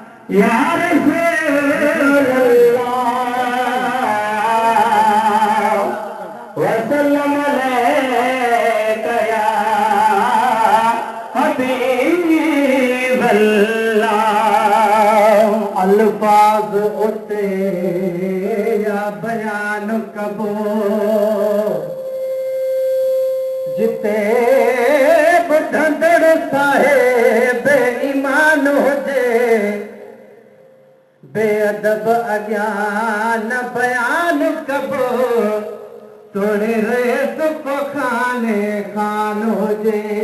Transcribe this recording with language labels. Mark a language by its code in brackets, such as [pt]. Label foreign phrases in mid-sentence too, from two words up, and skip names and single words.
[ar] يا رسول الله، وسلم عليك يا حبيب الله۔ [sd] الفاظ اتي يا بيان ڪبو، جتي ٻڌندڙ صاحب ايمان هجي، بي ادب اڳيان نه بيان ڪبو، توڙي ريس ڪو خاني خان هجي۔